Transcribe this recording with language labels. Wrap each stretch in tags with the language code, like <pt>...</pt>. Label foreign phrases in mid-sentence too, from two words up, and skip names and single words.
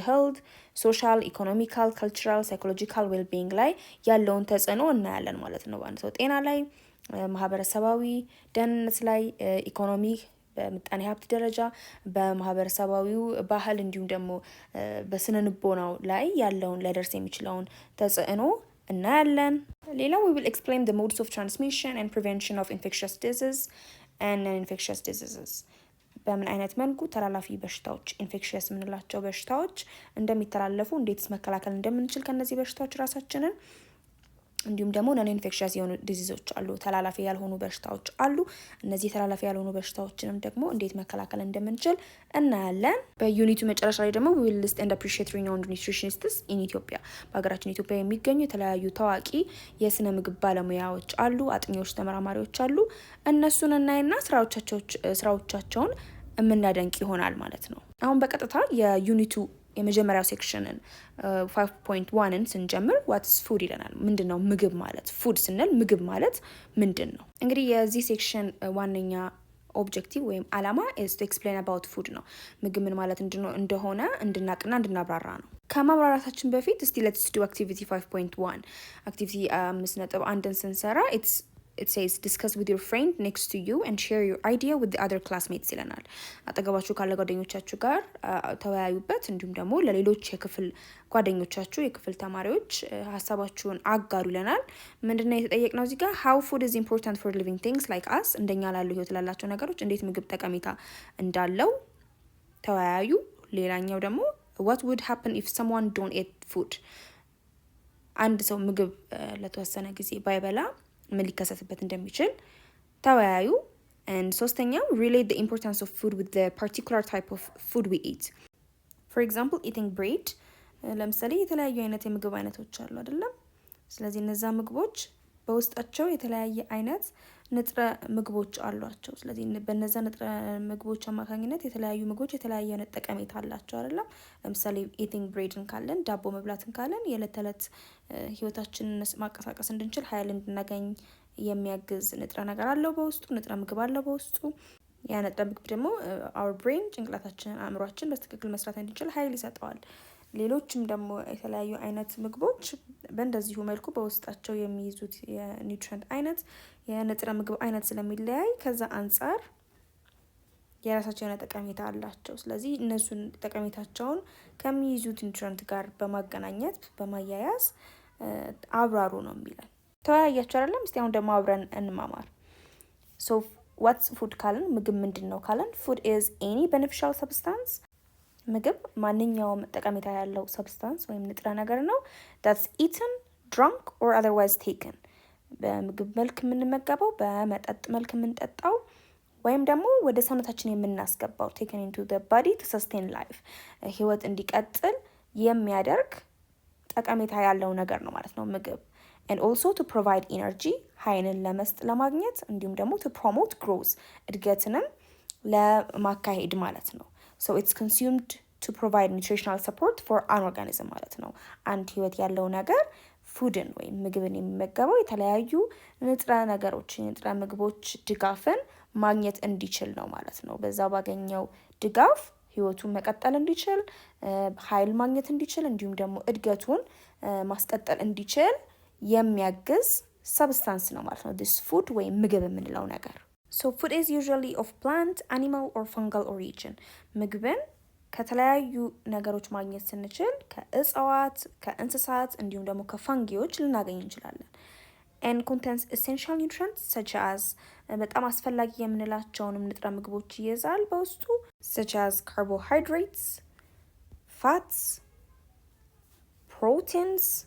<en>health social, economical, cultural, psychological wellbeing</en> <am>ላይ ያለውን ተጽዕኖ እናያለን ማለት ነው። በአንድ ሰው ጤና ላይ፣ ማህበረሰባዊ ደህንነት ላይ፣ ኢኮኖሚ በምጣኔ ሀብት ደረጃ፣ በማህበረሰባዊው ባህል እንዲሁም ደግሞ በስነ ልቦናው ላይ ያለውን ሊያደርስ የሚችለውን ተጽዕኖ እናያለን። ሌላው</am> <en>we will explain the modes of transmission and prevention of infectious disease and non-infectious diseases</en> <am>በምን አይነት መልኩ ተላላፊ በሽታዎች ኢንፌክሽየስ የምንላቸው በሽታዎች እንደሚተላለፉ እንዴትስ መከላከል እንደምንችል ከነዚህ በሽታዎች ራሳችንን እንዲሁም ደግሞ</am> <en>non infectious</en> <am>የሆኑ ዲዚዞች አሉ፣ ተላላፊ ያልሆኑ በሽታዎች አሉ። እነዚህ ተላላፊ ያልሆኑ በሽታዎችንም ደግሞ እንዴት መከላከል እንደምንችል እናያለን። በዩኒቱ መጨረሻ ላይ ደግሞ</am> <en>we will list and appreciate renowned nutritionists in Ethiopia</en> <am>በሀገራችን ኢትዮጵያ የሚገኙ የተለያዩ ታዋቂ የስነ ምግብ ባለሙያዎች አሉ፣ አጥኚዎች፣ ተመራማሪዎች አሉ። እነሱን እናይና ስራዎቻቸውን የምናደንቅ ይሆናል ማለት ነው። አሁን በቀጥታ የዩኒቱ የመጀመሪያው ሴክሽንን 5.1ን ስንጀምር</am> <en>what's food</en> <am>ይለናል። ምንድነው ምግብ ማለት? ፉድ ስንል ምግብ ማለት ምንድን ነው? እንግዲህ የዚህ ሴክሽን ዋነኛ ኦብጀክቲቭ ወይም አላማ</am> <en>is to explain about food</en> <am>ነው። ምግብ ምን ማለት እንደሆነ እንድናቅና እንድናብራራ ነው። ከማብራራታችን በፊት እስቲ</am> <en>let's do activity 5.1</en> <am>activity 5.1ን ስንሰራ</am> <en>it says discuss with your friend next to you and share your idea with the other classmates</en> <am>ይለናል። አጠገባችሁ ካለ ጓደኞቻችሁ ጋር ተወያዩበት፣ እንዲሁም ደግሞ ለሌሎች የክፍል ጓደኞቻችሁ የክፍል ተማሪዎች ሀሳባችሁን አጋሩ ይለናል። ምንድነው የተጠየቅነው እዚህ ጋር?</am> <en>how food is important for living things like us</en> <am>እንደኛ ላሉ ህይወት ላላቸው ነገሮች እንዴት ምግብ ጠቀሜታ እንዳለው ተወያዩ። ሌላኛው ደግሞ</am> <en>what would happen if someone don't eat food</en> <am>አንድ ሰው ምግብ ለተወሰነ ጊዜ ባይበላ ምን ሊከሰትበት እንደሚችል ተወያዩ።</am> <en>and ሶስተኛው relate the importance of food with the particular type of food we eat for example eating bread</en> <am>ለምሳሌ የተለያዩ አይነት የምግብ አይነቶች አሉ አይደለም? ስለዚህ እነዛ ምግቦች በውስጣቸው የተለያየ አይነት ንጥረ ምግቦች አሏቸው። ስለዚህ በእነዛ ንጥረ ምግቦች አማካኝነት የተለያዩ ምግቦች የተለያየ አይነት ጠቀሜታ አላቸው አይደለም? ለምሳሌ</am> <en>eating breadን</en> <am>ካለን ዳቦ መብላትን ካለን የዕለት ተዕለት ህይወታችንን ማንቀሳቀስ እንድንችል ኃይል እንድናገኝ የሚያግዝ ንጥረ ነገር አለው በውስጡ፣ ንጥረ ምግብ አለው በውስጡ። ያ ንጥረ ምግብ ደግሞ</am> <en>our brain</en> <am>ጭንቅላታችን አእምሯችን በትክክል መስራት እንዲችል ኃይል ይሰጠዋል። ሌሎችም ደግሞ የተለያዩ አይነት ምግቦች በእንደዚሁ መልኩ በውስጣቸው የሚይዙት የኒውትሪየንት አይነት የንጥረ ምግብ አይነት ስለሚለያይ ከዛ አንጻር የራሳቸው የሆነ ጠቀሜታ አላቸው። ስለዚህ እነሱን ጠቀሜታቸውን ከሚይዙት ኒውትሪየንት ጋር በማገናኘት በማያያዝ አብራሩ ነው የሚለን። ተወያያችሁ አይደለም? እስቲ አሁን ደግሞ አብረን እንማማር።</am> <en>so what's food</en> <am>ካለን ምግብ ምንድን ነው ካለን</am> <en>food is any beneficial substance</en> <am>ምግብ ማንኛውም ጠቀሜታ ያለው ሰብስታንስ ወይም ንጥረ ነገር ነው።</am> <en>that's eaten, drunk or otherwise taken</en> <am>በምግብ መልክ የምንመገበው በመጠጥ መልክ የምንጠጣው ወይም ደግሞ ወደ ሰውነታችን የምናስገባው</am> <en>taken into the body to sustain life</en> <am>ህይወት እንዲቀጥል የሚያደርግ ጠቀሜታ ያለው ነገር ነው ማለት ነው ምግብ።</am> <en>and also to provide energy</en> <am>ኃይልን ለማግኘት እንዲሁም ደግሞ</am> <en>to promote growth</en> <am>እድገትንም ለማካሄድ ማለት ነው።</am> <en>so it's consumed to provide nutritional support for an organism</en> <am>ማለት ነው። አንድ ህይወት ያለው ነገር ፉድን ወይም ምግብን የሚመገበው የተለያዩ ንጥረ ነገሮች ንጥረ ምግቦች ድጋፍን ማግኘት እንዲችል ነው ማለት ነው። በዛ ባገኘው ድጋፍ ህይወቱን መቀጠል እንዲችል ኃይል ማግኘት እንዲችል እንዲሁም ደግሞ እድገቱን ማስቀጠል እንዲችል የሚያግዝ ሰብስታንስ ነው ማለት ነው</am> <en>this food</en> <am>ወይም ምግብ</am> <en>የምንለው ነገር። so food is usually of plant, animal or fungal origin</en> <am>ምግብን ከተለያዩ ነገሮች ማግኘት ስንችል ከእጽዋት ከእንስሳት እንዲሁም ደግሞ ከፋንጊዎች ልናገኝ እንችላለን።</am> <en>and contains essential nutrients such as</en> <am>በጣም አስፈላጊ የምንላቸውንም ንጥረ ምግቦች ይይዛል በውስጡ</am> <en>such as carbohydrates, fats, proteins,</en>